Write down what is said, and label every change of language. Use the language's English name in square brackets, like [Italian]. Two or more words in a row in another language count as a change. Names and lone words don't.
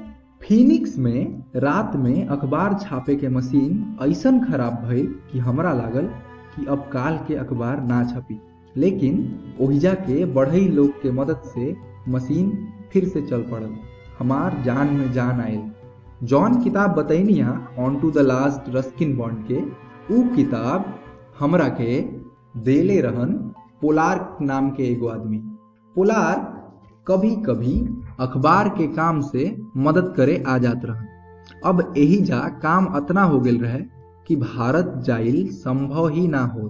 [Bhojpuri] फिनिक्स में रात में अखबार छापे के मशीन ऐसन खराब भइल कि हमरा लागल कि अब काल के अखबार ना छपी, लेकिन ओहिजा के बढ़ई लोग के मदद से मशीन फिर से चल पड़ल। हमार जान में जान आयल। जौन किताब बतैनी ऑन टू द लास्ट रस्किन बॉन्ड के, उ किताब हमरा के देले रहन पोलार्क नाम के एगो आदमी। पोलार्क कभी कभी अखबार के काम से मदद करे आ जात रहन। अब एही जा काम अतना हो गेल रहे कि भारत जाइल संभव ही ना हो।